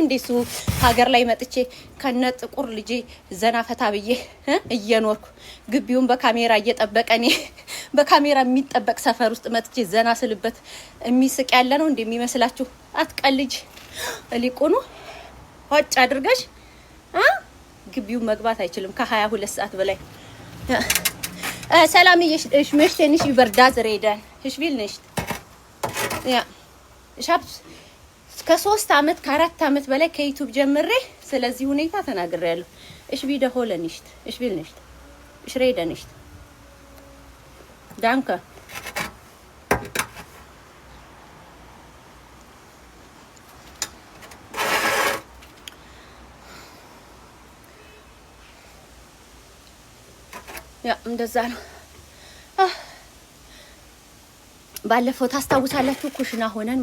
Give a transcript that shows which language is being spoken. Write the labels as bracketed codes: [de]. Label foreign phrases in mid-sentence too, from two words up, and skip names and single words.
[am] እንደሱ ሀገር ላይ መጥቼ ከነ ጥቁር ልጄ ዘና ፈታ ብዬ እየኖርኩ ግቢውን በካሜራ እየጠበቀኝ በካሜራ የሚጠበቅ ሰፈር ውስጥ መጥቼ ዘና ስልበት የሚስቅ ያለ ነው እንደሚመስላችሁ? አትቀልጅ። ሊቁኑ ሆጭ አድርገሽ ግቢውን መግባት አይችልም ከ22 ሰዓት በላይ። ሰላም [de] ich möchte nicht über das reden. Ich will nicht. Ja. Ich habe [am] ከ3 አመት ከ4 አመት በላይ ከዩቲዩብ ጀምሬ ስለዚህ ሁኔታ ተናግሬያለሁ። [de] ich wiederhole nicht. Ich will nicht. Ich rede nicht. Danke. [am] ያ እንደዛ ነው። ባለፈው ታስታውሳላችሁ ኩሽና ሆነን